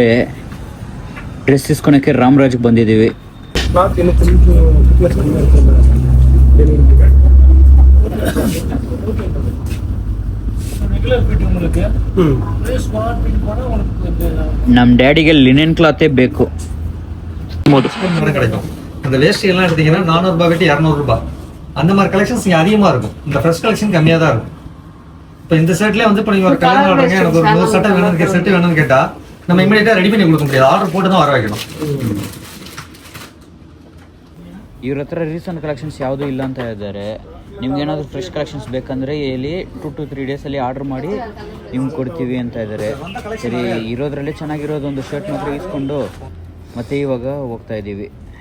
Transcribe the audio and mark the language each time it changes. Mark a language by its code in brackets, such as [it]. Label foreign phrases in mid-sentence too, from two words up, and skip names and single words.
[kn] ಡ್ರೆಸ್ ಇಸ್ಕೊಳಕ್ಕೆ ರಾಮರಾಜ್ಗೆ ಬಂದಿದ್ದೀವಿ. ನಮ್ಮ ಡ್ಯಾಡಿಗೆ [en] linen cloth [kn] ಬೇಕು. [ta] அந்த வேஸ்ட் எல்லாம் எடுத்தீங்கன்னா 400 ரூபாய் வெட்டி 200 ரூபாய் அந்த மாதிரி கலெக்ஷன்ஸ் இங்கே அதிகமாக இருக்கும். இந்த [en] fresh collection [ta] கம்மியாக தான் இருக்கும். இப்போ இந்த செட்லேயே வந்து இப்போ நீங்கள் ஒரு கல்யாணம் ஆடுறீங்க, எனக்கு ஒரு 100 சட்டை வேணும்னு செட்டு வேணும்னு கேட்டால் நம்ம இமீடியட்டாக ரெடி பண்ணி கொடுக்க முடியாது. ஆர்டர் போட்டு தான் வர வைக்கணும். [kn] ಇವ್ರ ಹತ್ರ [en] recent collections [kn] ಯಾವುದೂ ಇಲ್ಲ ಅಂತ ಇದ್ದಾರೆ. ನಿಮ್ಗೇನಾದರೂ [en] fresh collections [kn] ಬೇಕಂದರೆ ಇಲ್ಲಿ 2 to 3 ಡೇಸಲ್ಲಿ ಆರ್ಡ್ರ್ ಮಾಡಿ ನಿಮ್ಗೆ ಕೊಡ್ತೀವಿ ಅಂತ ಇದ್ದಾರೆ. ಸರಿ, ಇರೋದ್ರಲ್ಲೇ ಚೆನ್ನಾಗಿರೋದು ಒಂದು ಶರ್ಟ್ ಮಾತ್ರ ಇಸ್ಕೊಂಡು ಮತ್ತೆ ಇವಾಗ ಹೋಗ್ತಾ ಇದ್ದೀವಿ.